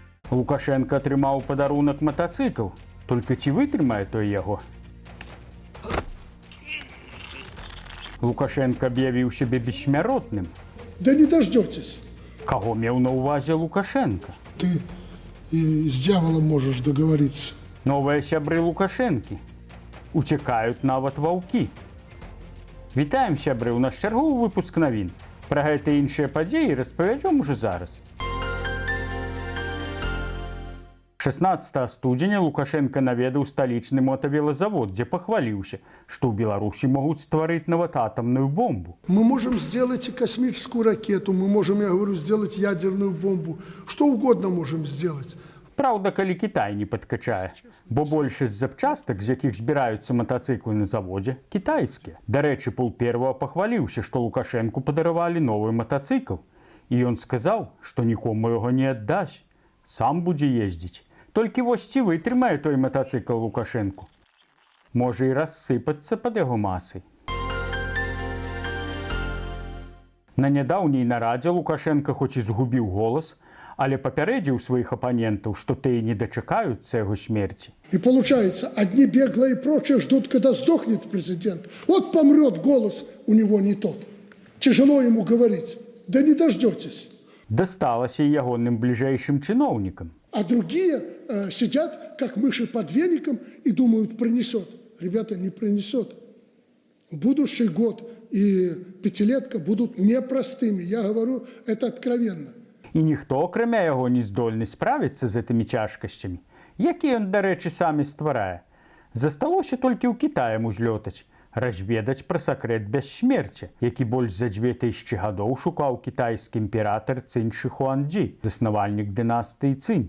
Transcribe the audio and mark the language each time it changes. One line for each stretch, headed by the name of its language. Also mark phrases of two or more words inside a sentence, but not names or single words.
Belarusian: Лукашенко атрымаў падарунак матацыкл, толькі ці вытрымае той яго? Лукашенко аб'явіў сябе бессмяротным.
Russian: Да не дождетесь.
Belarusian: Каго меў на ўвазе Лукашенко?
Russian: Ты и с дьяволом можешь договориться.
Belarusian: Новыя сябры Лукашэнкі. Уцякаюць нават ваўкі. Вітаем, сябры, у нас чарговы выпуск навін. Пра гэта і іншыя падзеі распавядзём ужо зараз. 16 студзеня Лукашенко наведаў сталічны мотавелазавод, дзе пахваліўся, што ў Беларусі могуць стварыць нават атамную бомбу.
Russian: Мы можем сделать и космическую ракету, мы можем, я говорю, сделать ядерную бомбу. Что угодно можем сделать.
Belarusian: Праўда, калі Кітай не падкачае, бо большасць запчастак, з якіх збіраюцца матацыклы на заводзе, кітайскія. Дарэчы, Пул-Первого пахваліўся, што Лукашэнку падаравалі новы матацыкл. І ён сказаў, што нікому яго не аддасць, сам будзе ездзіць. Толькі вось ці вытрымае той матацыкл Лукашэнку. Можа і рассыпацца пад яго масай. На нядаўняй нарадзе Лукашенко хоць і згубіў голас, але папярэдзіў сваіх апанентаў, што тыя не дачакаюцца яго смерці.
Russian: И получается, одни беглые и прочие ждут, когда сдохнет президент. Вот помрет, голос у него не тот. Тяжело ему говорить. Да не дождетесь.
Belarusian: Дасталася і ягоным бліжэйшым чыноўнікам.
Russian: А другие сидят, как мыши под веником, и думают, принесет. Ребята, не принесет. Будущий год и пятилетка будут непростыми. Я говорю это откровенно.
Belarusian: І ніхто, акрамя яго, не здольны справіцца з гэтымі цяжкасцямі, які ён, дарэчы, самі стварае. Засталося толькі ў Кітаі узлётаць, разведаць пра сакрэт бяссмерця, які больш за 2000 гадоў шукаў кітайскі імператар Цынь Ші Хуанцзі, заснавальнік дынастыі Цынь.